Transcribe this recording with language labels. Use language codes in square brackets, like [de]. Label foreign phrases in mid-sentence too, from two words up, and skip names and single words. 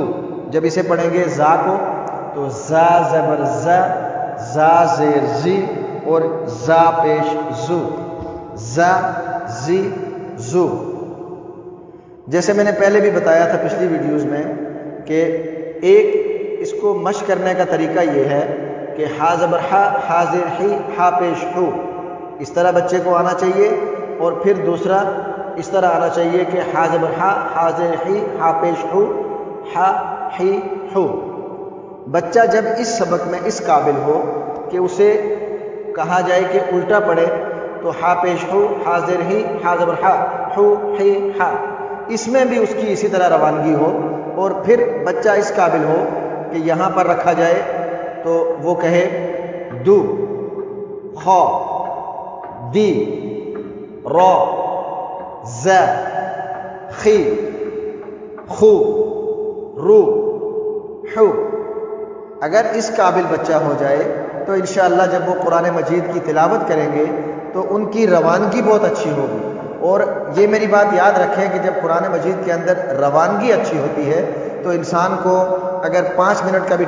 [ur] جب اسے پڑھیں گے زا کو تو زا زبر زا، زا زیر زی اور زا پیش زو، زا زی زو۔ جیسے میں نے پہلے بھی بتایا تھا پچھلی ویڈیوز میں کہ ایک اس کو مشق کرنے کا طریقہ یہ ہے کہ ہا زبر ہا، ہا زیر ہی، ہا پیش ہو، اس طرح بچے کو آنا چاہیے۔ اور پھر دوسرا اس طرح آنا چاہیے کہ ہا زبر ہا، ہا زیر ہی، ہا پیش ہو، ہا ہی ہو۔ بچہ جب اس سبق میں اس قابل ہو کہ اسے کہا جائے کہ الٹا پڑھے تو ہا پیش ہو، ہا زیر ہی، ہا زبر ہا، ہو ہی ہا، اس میں بھی اس کی اسی طرح روانگی ہو۔ اور پھر بچہ اس قابل ہو کہ یہاں پر رکھا جائے تو وہ کہے دو، خا، دی، را، ز، خی، خو، رو، حو۔ اگر اس قابل بچہ ہو جائے تو انشاءاللہ جب وہ قرآن مجید کی تلاوت کریں گے تو ان کی روانگی بہت اچھی ہوگی۔ اور یہ میری بات یاد رکھیں کہ جب قرآن مجید کے اندر روانگی اچھی ہوتی ہے تو انسان کو اگر 5 منٹ کا بھی